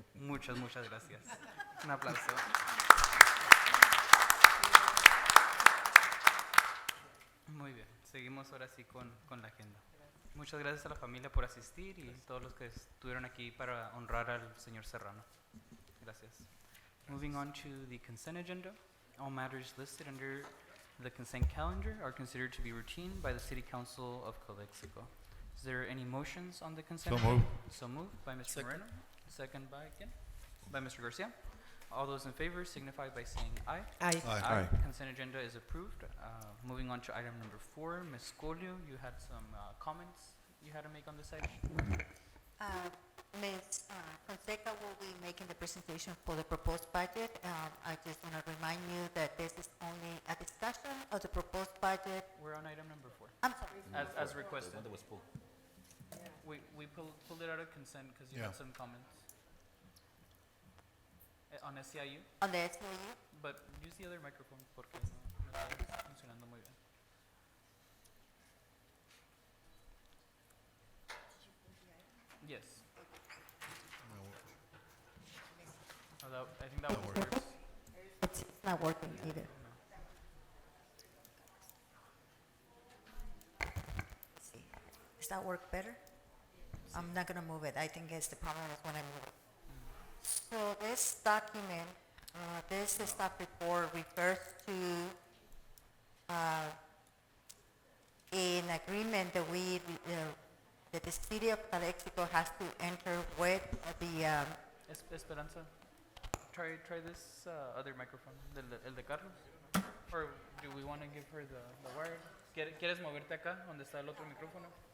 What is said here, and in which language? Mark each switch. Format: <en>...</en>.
<es>Muchas, muchas gracias. Un aplauso. Muy bien, seguimos ahora sí con la agenda. Muchas gracias a la familia por asistir y todos los que estuvieron aquí para honrar al señor Serrano. Gracias.</es> <en>Moving on to the consent agenda. All matters listed under the consent calendar are considered to be routine by the City Council of Calexico. Is there any motions on the consent? So moved. So moved by Mr. Second. Moreno. Second by again? By Mr. Garcia. All those in favor signify by saying aye. Aye. Aye. Consent agenda is approved. Moving on to item number 4, Ms. Scolio, you had some comments you had to make on this item? Ms. Fonseca will be making the presentation for the proposed budget. I just want to remind you that this is only a discussion of the proposed budget. We're on item number 4, I'm sorry. as requested. The one that was pulled. We pulled it out of consent because you Yeah. had some comments. On SCIU, On the SOU, but use the other microphone</en> <es>porque no está funcionando muy bien.</es> <en>Yes. Oh, I think that one works. it's not working either. Let's see. Does that work better? I'm not gonna move it. I think it's the problem is when I move it. So this document, this staff report refers to an agreement that that the city of Calexico has to enter with the, Esperanza, try this other microphone,</en> <es>el de Carlos.</es> <en>Or do we want to give her the wire?</en> <es>¿Quieres moverte acá, donde está el otro micrófono?</es>